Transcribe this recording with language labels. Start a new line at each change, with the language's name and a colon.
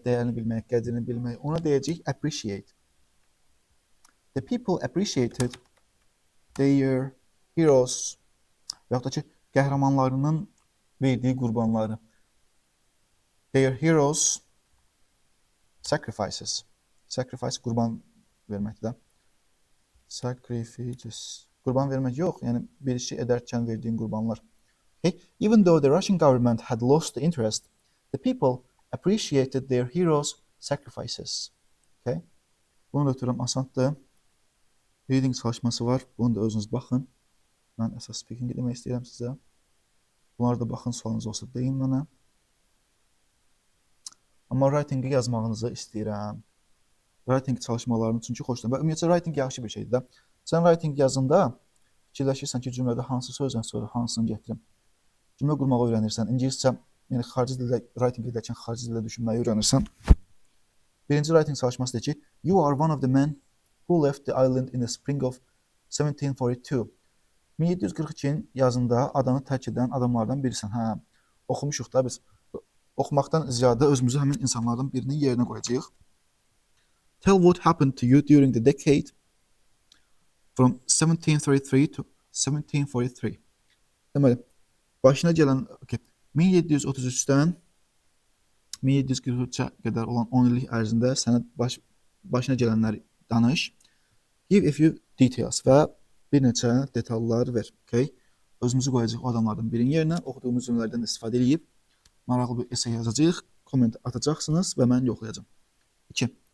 Azerbaijani: Dəyərini bilmək, qədrini bilmək, ona deyəcək appreciate.
English: The people appreciated their heroes,
Azerbaijani: və yaxud da ki, qəhrəmanlarının verdiyi qurbanları.
English: Their heroes sacrifices.
Azerbaijani: Sacrifice qurban verməkdə. Sacrifices. Qurban vermək yox, yəni bir işi edərkən verdiyin qurbanlar.
English: Okay? Even though the Russian government had lost the interest, the people appreciated their heroes' sacrifices.
Azerbaijani: Okay? Bunu da ötürəm asandır. Reading çalışması var. Bunu da özünüz baxın. Mən əsas speaking demək istəyirəm sizə. Bunları da baxın, sualınız olsa deyin mənə. Amma writing-i yazmağınızı istəyirəm. Writing çalışmalarını çünki xoşlayıram. Və ümumiyyətlə writing yaxşı bir şeydir də. Sən writing yazında fikirləşirsən ki, cümlədə hansı sözdən sonra hansını gətirim. Cümlə qurmağı öyrənirsən. İngiliscə, yəni xarici dildə writing edərkən xarici dildə düşünməyi öyrənirsən. Birinci writing çalışması deyir ki,
English: you are one of the men who left the island in the spring of 1742.
Azerbaijani: 1742-ci yazında adanı tərk edən adamlardan birisən. Hə, oxumuşuq da biz. Oxumaqdan ziyadə özümüzü həmin insanlardan birinin yerinə qoyacağıq.
English: Tell what happened to you during the decade from 1733 to 1743.
Azerbaijani: Deməli, başına gələn 1733-dən 1743-ə qədər olan 10 illik ərzində sənə başına gələnləri danış.
English: Give a few details
Azerbaijani: və bir neçə detallar ver. Okay? Özümüzü qoyacaq o adamlardan birinin yerinə, oxuduğumuz cümlələrdən istifadə edib maraqlı bir essay yazacağıq, komment atacaqsınız və mən yoxlayacağım. 2.